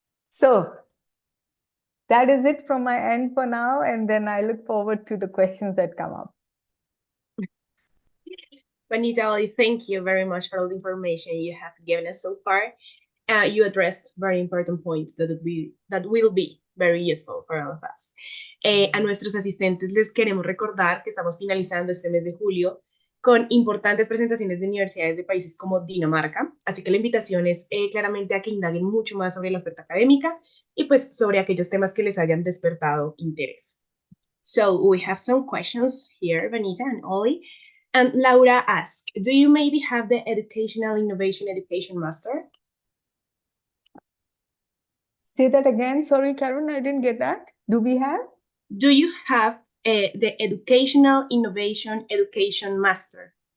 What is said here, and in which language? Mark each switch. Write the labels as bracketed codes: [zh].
[en] So that is it from my end for now, and then I look forward to the questions that come up. Vanita, Oli, thank you very much for all the information you have given us so far. You addressed very important points that will be very useful for all of us. [es] A nuestros asistentes les queremos recordar que estamos finalizando este mes de julio con importantes presentaciones de universidades de países como Dinamarca, así que la invitación es claramente a que indaguen mucho más sobre la oferta académica y pues sobre aquellos temas que les hayan despertado interés. [en] So we have some questions here, Vanita and Oli. And Laura asked, do you maybe have the Educational Innovation Education Master? Say that again. Sorry, Karen, I didn't get that. Do we have? Do you have the Educational Innovation Education Master?